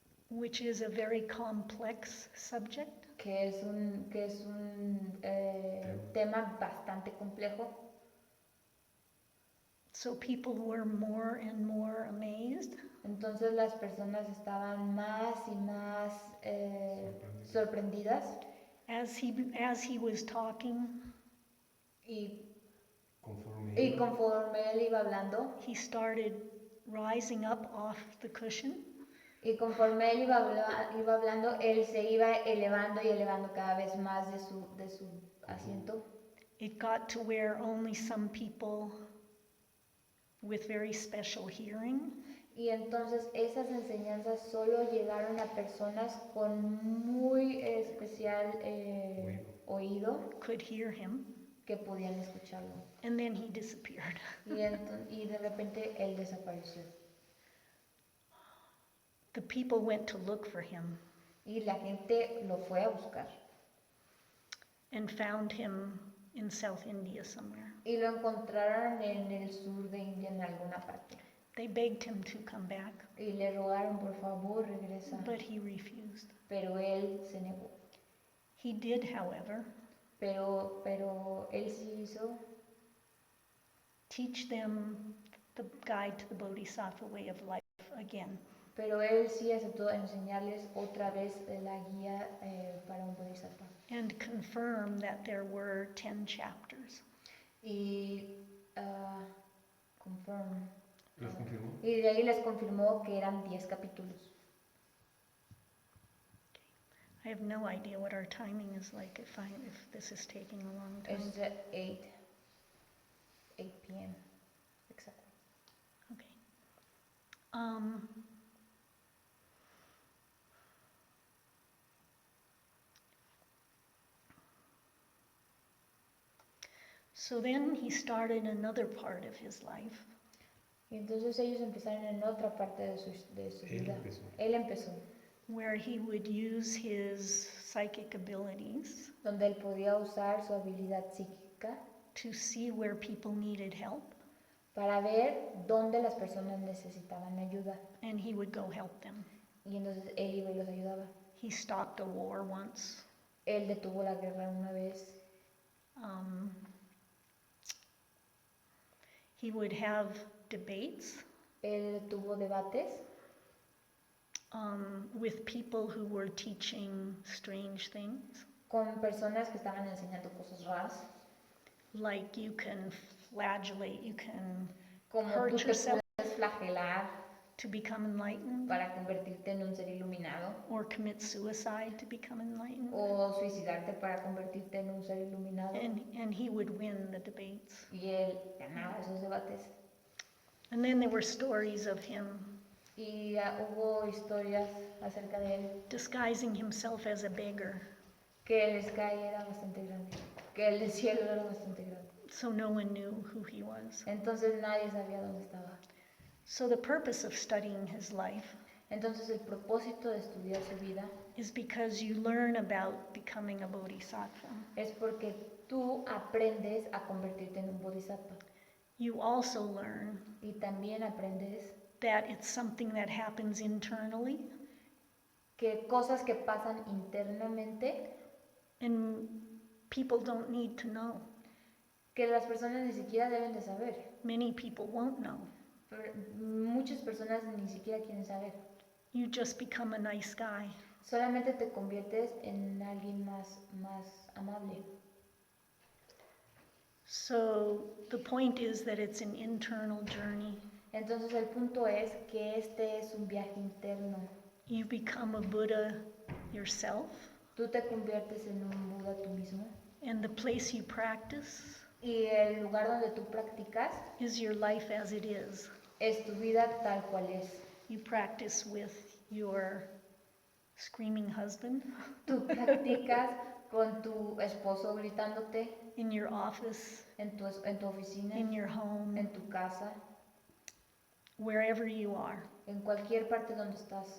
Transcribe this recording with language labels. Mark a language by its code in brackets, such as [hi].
[en] which is a very complex subject. [es] que es un tema bastante complejo. [en] So people were more and more amazed. [es] Entonces las personas estaban más y más sorprendidas. [en] As he was talking, [es] Y Conforme conforme él iba hablando, [en] he started rising up off the cushion, [es] y conforme él iba hablando, él se iba elevando y elevando cada vez más de su asiento. [en] it got to where only some people with very special hearing [es] Y entonces esas enseñanzas solo llegaron a personas con muy especial oído [en] could hear him, [es] que podían escucharlo. [en] and then he disappeared. [es] Y de repente él desapareció. [en] The people went to look for him [es] Y la gente lo fue a buscar. [en] and found him in South India somewhere. [es] Y lo encontraron en el sur de India en alguna parte. [en] They begged him to come back, [es] Y le rogaron, por favor, regresa. [en] but he refused. [es] Pero él se negó. [en] He did, however, [es] Pero él sí hizo [en] teach them the guide to the Bodhisattva Way of Life again. [es] Pero él sí aceptó enseñarles otra vez la guía para un bodhisattva. [en] And confirm that there were 10 chapters. [es] Y confirm. ¿Los confirmó? Y de ahí les confirmó que eran 10 capítulos. [en] I have no idea what our timing is like if this is taking a long time. [es] Es 8 p.m. Exactly. [en] Okay. So then he started another part of his life. [es] Y entonces ellos empezaron en otra parte de su vida. Él empezó. [en] Where he would use his psychic abilities [es] Donde él podía usar su habilidad psíquica [en] to see where people needed help, [es] para ver dónde las personas necesitaban ayuda. [en] and he would go help them. [es] Y entonces él iba y los ayudaba. [en] He stopped a war once. [es] Él detuvo la guerra una vez. [en] He would have debates [es] Él tuvo debates [en] with people who were teaching strange things, [es] con personas que estaban enseñando cosas raras. [en] like you can flagellate, you can [es] Como [en] hurt [es] tú te [en] yourself [es] puedes flagelar [en] to become enlightened, [es] para convertirte en un ser iluminado. [en] or commit suicide to become enlightened. [es] O suicidarte para convertirte en un ser iluminado. [en] And he would win the debates. [es] Y él ganaba esos debates. [en] And then there were stories of him [es] Y hubo historias acerca de él [en] disguising himself as a beggar. [es] que el sky era bastante grande. que el cielo era bastante grande. [en] So no one knew who he was. [es] Entonces nadie sabía dónde estaba. [en] So the purpose of studying his life [es] Entonces el propósito de estudiar su vida [en] is because you learn about becoming a bodhisattva. [es] es porque tú aprendes a convertirte en un bodhisattva. [en] You also learn [es] Y también aprendes [en] that it's something that happens internally [es] que cosas que pasan internamente [en] and people don't need to know. [es] que las personas ni siquiera deben de saber. [en] Many people won't know. [es] Pero muchas personas ni siquiera quieren saber. [en] You just become a nice guy. [es] Solamente te conviertes en alguien más amable. [en] So the point is that it's an internal journey. [es] Entonces el punto es que este es un viaje interno. [en] You become a Buddha yourself, [es] Tú te conviertes en un Buda tú mismo. [en] and the place you practice [es] Y el lugar donde tú practicas [en] is your life as it is. [es] es tu vida tal cual es. [en] You practice with your screaming husband [es] Tú practicas con tu esposo gritándote [en] in your office, [es] en tu oficina, [en] in your home, [es] en tu casa, [en] wherever you are. [es] en cualquier parte donde estás.